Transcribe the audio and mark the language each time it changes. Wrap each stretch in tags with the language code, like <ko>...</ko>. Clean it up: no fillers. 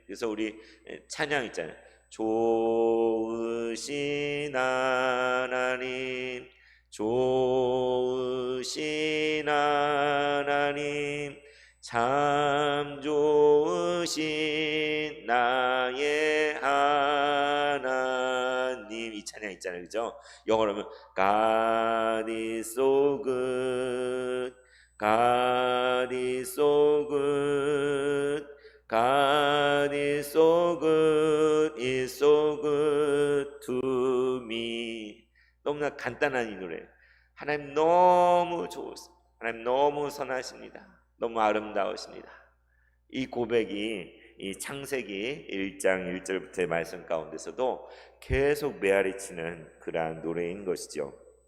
<ko>그래서 우리 찬양 있잖아요. 좋으신 하나님, 좋으신 하나님, 참 좋으신 나의 하나님. 이 찬양 있잖아요, 그죠? 영어로 하면</ko> <en>God is so good, God is so good, God is so good, is so good to me.</en> <ko>너무나 간단한 이 노래. 하나님 너무 좋으십니다. 하나님 너무 선하십니다. 너무 아름다우십니다. 이 고백이 이 창세기 1장 1절부터의 말씀 가운데서도 계속 메아리치는 그러한 노래인 것이죠.</ko>